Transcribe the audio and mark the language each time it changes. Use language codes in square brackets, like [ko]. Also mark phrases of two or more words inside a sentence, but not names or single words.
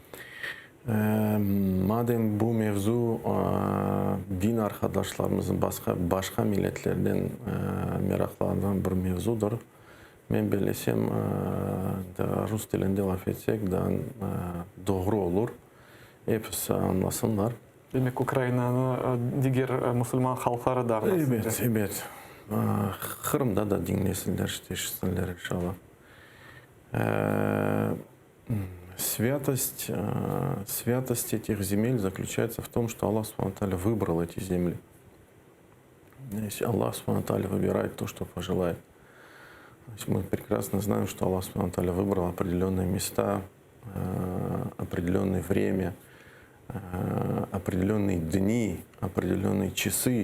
[crh] Madem bu mevzu din arkadaşlarımızın başka milletlerden meraklanan bir mevzudur, ben bilesem Rus dilinde laf etsek de doğru olur. Hepsi anlasınlar. Demek Ukrayna'nın diğer Müslüman halkları da anlasın. Evet. Kırım'da da dinlesinler, işitsinler inşallah. [ru] Святость этих земель заключается в том, что Аллах Субхану выбрал эти земли. Если Аллах Субхану выбирает то, что пожелает. Мы прекрасно знаем, что Аллах Субхану выбрал определенные места, определенное время, определенные дни, определенные часы.